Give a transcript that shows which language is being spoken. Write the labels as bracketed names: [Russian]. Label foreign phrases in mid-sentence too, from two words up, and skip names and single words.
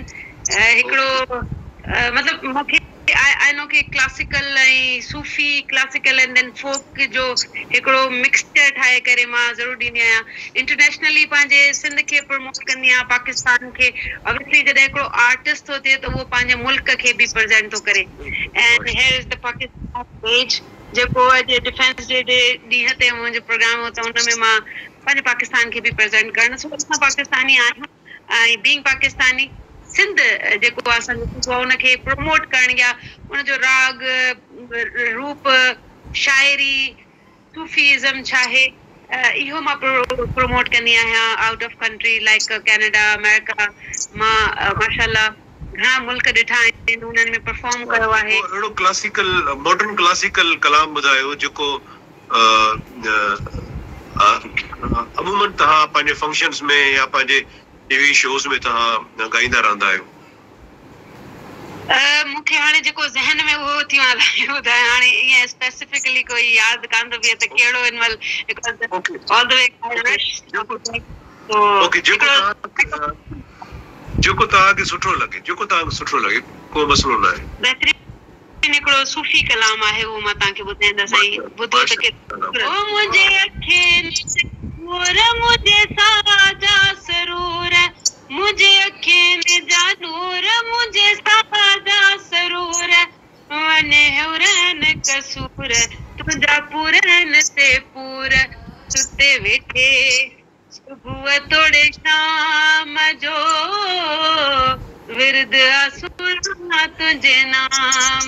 [Sindhi] हिकिड़ो मतिलबु मूंखे [English] I know [Sindhi] कि क्लासिकल ऐं [English] Sufi classical and then folk [Sindhi] जो हिकिड़ो मिक्सचर ठाहे करे मां ज़रूरु ॾींदी आहियां. इंटरनेशनली पंहिंजे सिंध खे प्रमोट कंदी आहियां, पाकिस्तान खे. ऑब्वियसली जॾहिं हिकिड़ो आर्टिस्ट थो थिए त उहो पंहिंजे मुल्क खे बि प्रेज़ेंट थो करे. [English] And here is the Pakistan page [Sindhi] जेको अॼु डिफेंस डे ॾींहं ते मुंहिंजो प्रोग्राम हो, त हुन में मां पंहिंजे पाकिस्तान खे बि प्रेज़ेंट करणु. सो असां पाकिस्तानी आहियूं ऐं [English] being Pakistani [Sindhi] सिंध जेको आहे असांजो हुनखे प्रमोट करणु या हुनजो राग रूप शाइरी सूफ़ीज़म छा आहे इहो मां प्रमोट कंदी आहियां [English] out of country like Canada, America. [Sindhi] मां माशाअल्लाह घणा मुल्क ॾिठा आहिनि, हुननि में परफॉर्म कयो आहे. अहिड़ो [English] classical modern classical [Sindhi] कलाम ॿुधायो जेको अमूमन तव्हां पंहिंजे फंक्शन्स में या पंहिंजे [English] TV shows [Sindhi] में तव्हां ॻाईंदा रहंदा आहियो. मूंखे हाणे जेको ज़हन में उहो थी ॿुधायां, हाणे ईअं स्पेसिफिकली कोई यादि कान थो बीहे त कहिड़ो इन महिल [English] all the way. [Sindhi] जेको तव्हांखे सुठो लॻे को मसलो न आहे. बहितरीन हिकिड़ो सूफ़ी कलाम आहे, उहो मां तव्हांखे ॿुधाईंदसि. ॿुधो त मुंहिंजे अखियुनि मुझे साजा सरूर, मुझे अखियुनि जा नूर, मुझे साजा सरूर, वने हुरन कसूर, तुंहिंजा पूरन ते पूर, सुते वेठे सुबुह तोड़े शाम जो विरद असुर तुंहिंजे नाम.